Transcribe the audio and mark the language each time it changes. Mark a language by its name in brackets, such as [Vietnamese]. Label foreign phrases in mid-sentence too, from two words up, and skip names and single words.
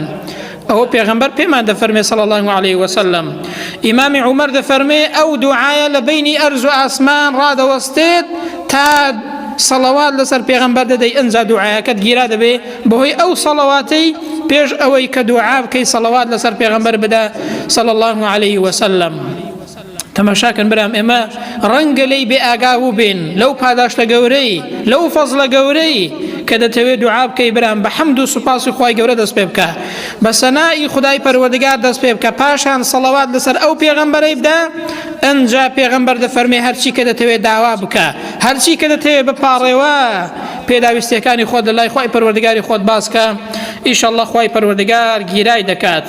[Central Kurdish] ئەوە پێغەمبەر پێمان دەفەرمێ [Arabic] صلى الله عليه وسلم. [Central Kurdish] ئیمامی عومەر دەفەرمێ ئەو دوعایە لە بینی ئەرز و ئاسمان ڕادەوەستێت تا سەڵەوات لەسەر پێغەمبەر دەدەی، ئەنجا دوعایەکەت گیرا دەبێ بەهۆی ئەو سەڵەواتەی پێش ئەوەی کە دوعا بکەی سەڵەوات لەسەر پێغەمبەر بدە [Arabic] صلى الله عليه وسلم. [Central Kurdish] تەماشاکەن برام، ئێمە ڕەنگە لێی بێ ئاگا بوو بین لەو پاداشتە گەورەی، لەو فەزڵە گەورەی کە دەتەوێت دوعا بکەی برام بە حەمد و سوپاسی خوای گەورە دەست پێ بکە بە سەنایی خودای پەروەردگار دەست پێ بکە پاشان سەڵەوات لەسەر ئەو پێغەمبەرەی بدە ئەنجا پێغەمبەر دەفەرمێ هەرچی کە دەتەوێت داوا بکە هەرچی کە دەتەوێت بپاڕێوە پێداویستیەکانی خۆت لە لای خوای پەروەردگاری خۆت باسکە ئیشەڵڵا خوای پەروەردگار گیرای دەکات.